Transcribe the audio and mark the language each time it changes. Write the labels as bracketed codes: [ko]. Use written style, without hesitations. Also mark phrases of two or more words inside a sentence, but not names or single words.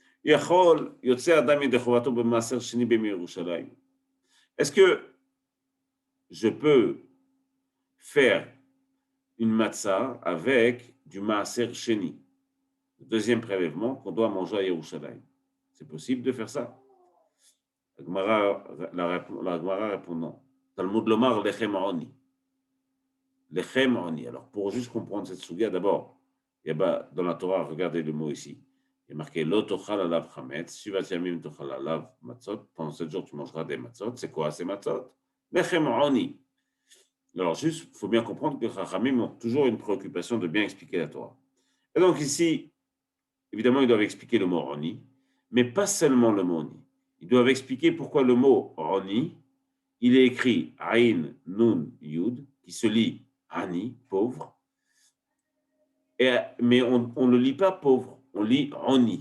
[fr] Est-ce que je peux faire une matzah avec du [he] מעשר שני, [fr] le deuxième prélèvement qu'on doit manger à Yerushalayim? C'est possible de faire ça? La Gemara répond non. [he] תלמוד לומר לחם עוני. לחם עוני. [fr] Alors, pour juste comprendre cette sugia, d'abord, dans la Torah, regardez le mot ici. Il est marqué [he] לא תאכל עליו חמץ, שבעת ימים תאכל עליו מצות. [fr] Pendant 7 jours, tu mangeras des matzot. C'est quoi ces matzot? [he] לחם עוני. [fr] Alors, juste, il faut bien comprendre que Chachamim ont toujours une préoccupation de bien expliquer la Torah. Et donc, ici, évidemment, ils doivent expliquer le mot oni, mais pas seulement le mot oni. Ils doivent expliquer pourquoi le mot oni, il est écrit Aïn, Nun, Yud, qui se lit Ani, pauvre, mais on ne le lit pas pauvre, on lit Oni.